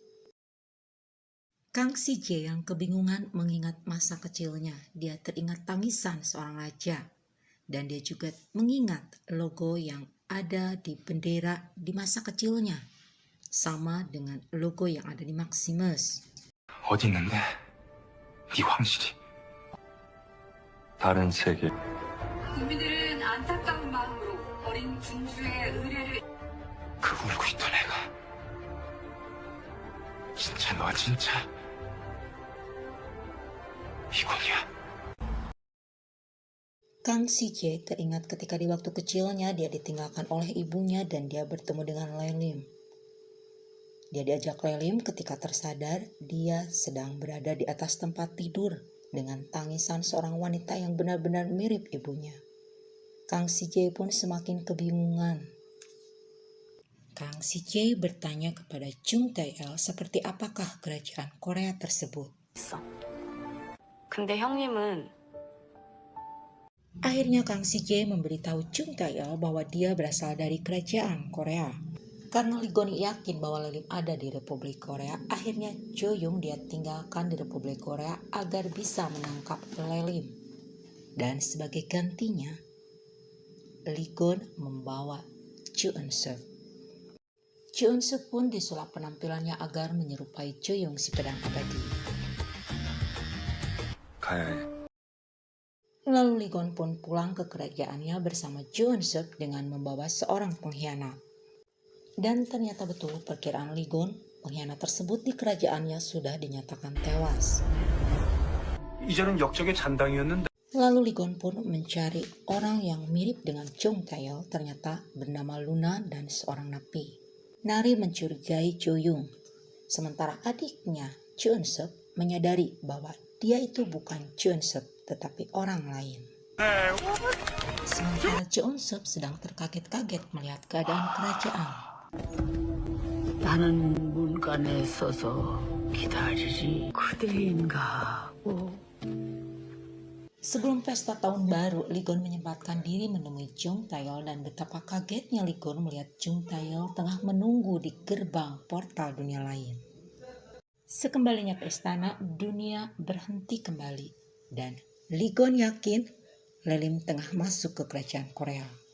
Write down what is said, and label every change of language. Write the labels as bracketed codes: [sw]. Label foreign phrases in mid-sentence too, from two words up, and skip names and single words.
[id] Kang Si-jae yang kebingungan mengingat masa kecilnya. Dia teringat tangisan seorang raja. Dan dia juga mengingat logo yang ada di bendera di masa kecilnya. Sama dengan logo yang ada di Maximus. [ko] 어디 있는데? 네 황실이. 다른 세계. 국민들은 안타까운 마음으로 어린 군주의 의뢰를 그 울고 있던 애가. 진짜 너 진짜. 이건이야. [id] Kang Si-jae teringat ketika di waktu kecilnya dia ditinggalkan oleh ibunya dan dia bertemu dengan Lelim. Dia diajak Lelim ketika tersadar dia sedang berada di atas tempat tidur dengan tangisan seorang wanita yang benar-benar mirip ibunya. Kang Si-jae pun semakin kebingungan. Kang Si-jae bertanya kepada Jung Tae-il seperti apakah kerajaan Korea tersebut. [ko] 근데 형님은 [id] Akhirnya Kang Si-jae memberitahu Jung Tae-il bahwa dia berasal dari kerajaan Korea. Karena Lee Gon yakin bahwa Lelim ada di Republik Korea, akhirnya Jo Young dia tinggalkan di Republik Korea agar bisa menangkap Lelim. Dan sebagai gantinya, Lee Gon membawa Chu Eun-suk. Chu Eun-suk pun disulap penampilannya agar menyerupai Jo Young si pedang abadi. [ko] 가야 해. [id] Lalu Lee Gon pun pulang ke kerajaannya bersama Jo Eun-suk dengan membawa seorang pengkhianat. Dan ternyata betul perkiraan Lee Gon, pengkhianat tersebut di kerajaannya sudah dinyatakan tewas. [ko] 이전엔 역적의 잔당이었는데 [id] Lalu Lee Gon pun mencari orang yang mirip dengan Jung Tae-il, ternyata bernama Luna dan seorang napi. Nari mencurigai Jo Young, sementara adiknya Chu Eun-suk menyadari bahwa dia itu bukan Chu Eun-suk tetapi orang lain. Sementara Chu Eun-suk sedang terkaget-kaget melihat keadaan kerajaan. [ko] 나는 문간에 서서 기다리리 그대인가 하고. [id] Sebelum pesta tahun baru, Lee Gon menyempatkan diri menemui Jung Tae-il dan betapa kagetnya Lee Gon melihat Jung Tae-il tengah menunggu di gerbang portal dunia lain. Sekembalinya ke istana, dunia berhenti kembali dan Lee Gon yakin Lelim tengah masuk ke kerajaan Korea.